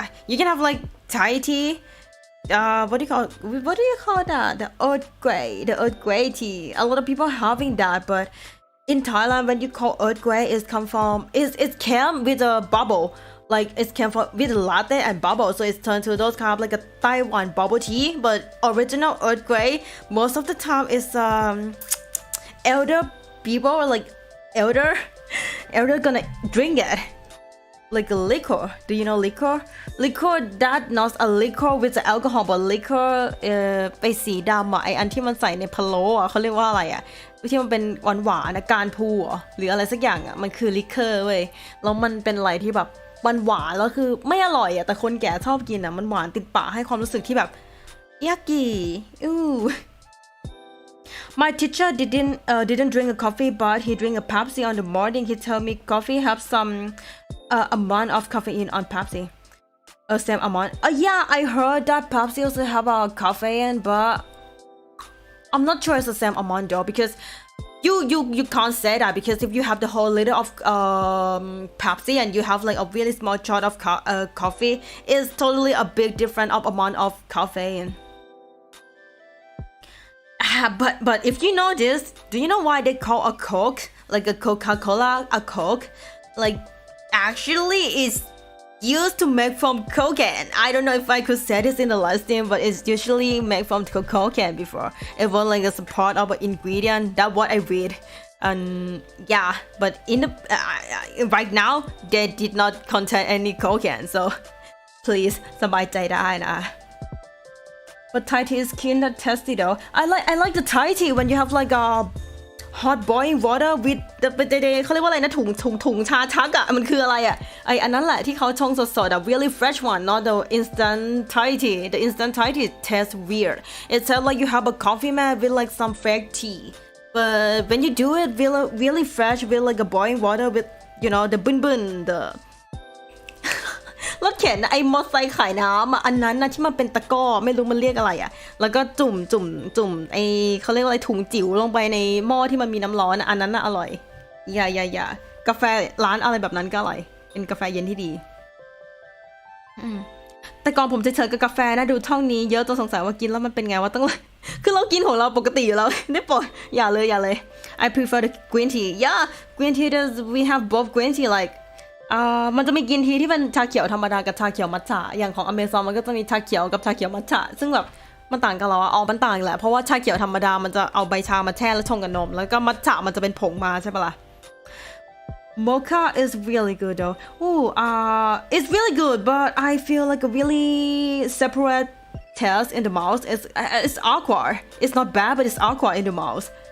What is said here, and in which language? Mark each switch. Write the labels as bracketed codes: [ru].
[en] you can have like Thai tea what do you call that the Earl Grey tea a lot of people having that but in Thailand when you call Earl Grey it came with a bubble like it came from with latte and bubble so it's turned to those kind of like a Taiwan bubble tea but original Earl Grey most of the time is elder people like elder gonna drink it like a liquor. Do you know liquor? Liquor that not a liquor with the alcohol but liquor [th] ไปสีดำอ่ะไออันที่มันใส่ในพะโล้อ่ะเขาเรียกว่าอะไรอ่ะที่มันเป็นหวานๆนะการพูหรืออะไรสักอย่างอ่ะมันคือลิเคอร์เว้ยแล้วมันเป็นอะไรที่แบบหวานแล้วคือไม่อร่อยอ่ะแต่คนแก่ชอบกินอ่ะมันหวานติดปากให้ความรู้สึกที่แบบยากิอู้ [en] My teacher didn't drink a coffee, but he drink a Pepsi on the morning. He told me coffee have some amount of caffeine on Pepsi. Same amount. Yeah, I heard that Pepsi also have a caffeine, but I'm not sure it's the same amount though because you can't say that because if you have the whole liter of Pepsi and you have like a really small shot of coffee, it's totally a big difference of amount of caffeine. But if you know this, do you know why they call a Coke, like a Coca-Cola, a Coke? Like, actually it's used to make from cocaine. I don't know if I could say this in the live stream, but it's usually made from cocaine before. It was like a part of an ingredient. That's what I read. And yeah, but in the right now, they did not contain any cocaine. So please, [th] สบายใจได้นะ [en] But Thai tea is kind of tasty though. I like the Thai tea when you have like a hot boiling water with the [th] เขาเรียกว่าอะไรนะถุงชาชักอ่ะมันคืออะไรอ่ะไออันนั้นแหละที่เขาชงสดๆอ่ะ [en] really fresh one, not the instant Thai tea. The instant Thai tea tastes weird. It tastes like you have a coffee mat with like some fake tea. But when you do it really fresh with like a boiling water with you know the bun the [th] รถเข็นไอ้มอไซค์ขายน้ำอันนั้นนะที่มันเป็นตะกร้อไม่รู้มันเรียกอะไรอ่ะแล้วก็จุ่มไอ้เขาเรียกว่าอะไรถุงจิ๋วลงไปในหม้อที่มันมีน้ำร้อนอันนั้นน่ะอร่อยอย่ากาแฟร้านอะไรแบบนั้นก็อร่อยเป็นกาแฟเย็นที่ดี แต่ก่อนผมเฉยๆกับกาแฟนะดูท่องนี้เยอะจนสงสัยว่ากินแล้วมันเป็นไงว่าต้องคือเรากินของเราปกติอยู่แล้วได้โปรดอย่าเลย [en] I prefer the green tea. Yeah, green tea does we have both green tea like [th] มันจะมีกินทีที่เป็นชาเขียวธรรมดากับชาเขียวมัทฉะอย่างของอเมซอนมันก็จะมีชาเขียวกับชาเขียวมัทฉะซึ่งแบบมันต่างกันเหรอมันต่างแหละเพราะว่าชาเขียวธรรมดามันจะเอาใบชามาแช่แล้วชงกับนมแล้วก็มัทฉะมันจะเป็นผงมาใช่ปะล่ะ [en] Mocha is really good though. It's really good but I feel like a really separate taste in the mouth. It's awkward. It's not bad but it's awkward in the mouth.